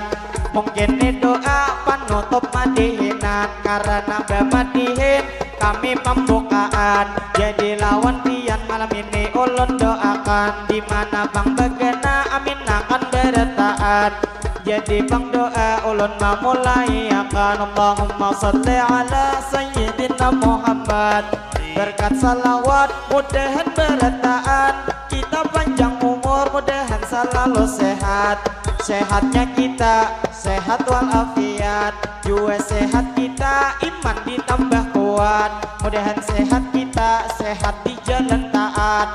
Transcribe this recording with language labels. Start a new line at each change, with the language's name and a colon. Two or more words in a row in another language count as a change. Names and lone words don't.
Banjar: Mungkin ini doa penutup madihinan karena bemadihin kami pembukaan. Jadi lawan pian malam ini ulun doakan di mana bang bagana amin akan bertahan. Jadi bang doa ulun memulai akan
Arabic: اللهم صل على سيدنا محمد.
Banjar: Berkat salawat mudahan bertahan kita panjang umur mudahan selalu sehat. Sehatnya kita sehat walafiat juga sehat kita iman ditambah kuat. Mudahan sehat kita sehat di jalan taat.